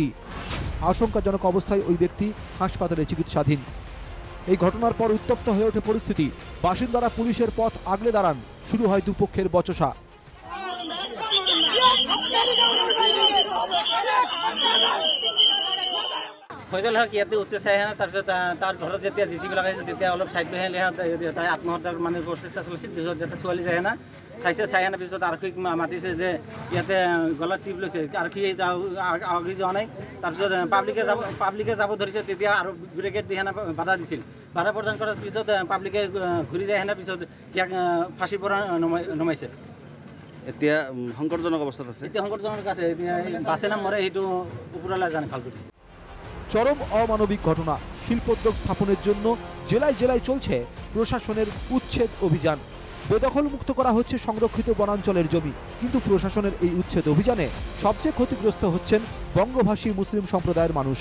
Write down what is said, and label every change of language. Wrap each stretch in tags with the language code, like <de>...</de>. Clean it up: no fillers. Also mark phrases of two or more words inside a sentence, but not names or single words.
<bn>আশঙ্কাজনক অবস্থায় ওই ব্যক্তি হাসপাতালে চিকিৎসাধীন। এই ঘটনার পর উত্তপ্ত হয়ে ওঠে পরিস্থিতি। বাসিন্দারা পুলিশের পথ আগলে দাঁড়ান। শুরু হয় দুপক্ষের বচসা।</bn> <as>ফয়জল হক ইয়াতে উঠতে চাই না, তাৰপিছত তাৰ ঘৰত যেতিয়া জিচিবি লগাইছিল তেতিয়া অলপ ছাইড লৈ তাই আত্মহত্যাৰ মানে প্ৰচেষ্টা চলিছিল। পিছত এটা ছোৱালী যায় না চাই না পিছত আৰক্ষীক মাতিছে যে ইয়াতে গলাত টিপ লৈছে। আৰক্ষী আগি যোৱা নাই। তাৰপিছত পাব্লিকে যাব ধৰিছে, তেতিয়া আৰু ব্ৰিগেড দি হেনা বাধা দিছিল। বাধা প্ৰদান কৰাৰ পিছত পাব্লিকে ঘূৰি যায় হেনা, পিছত ইয়াক ফাঁচীৰ পৰা নমাইছে। এতিয়া সংকটজনক অৱস্থাত আছে। এতিয়া সংকটজনক আছে, বাছে না মৰে সেইটো ওপৰলৈ জানে ভালকৈ।</as> <bn>চরম অমানবিক ঘটনা। শিল্পোদ্যোগ স্থাপনের জন্য জেলায় জেলায় চলছে প্রশাসনের উচ্ছেদ অভিযান। বেদখল মুক্ত করা হচ্ছে সংরক্ষিত বনাঞ্চলের জমি। কিন্তু প্রশাসনের এই উচ্ছেদ অভিযানে সবচেয়ে ক্ষতিগ্রস্ত হচ্ছেন বঙ্গভাষী মুসলিম সম্প্রদায়ের মানুষ।</bn>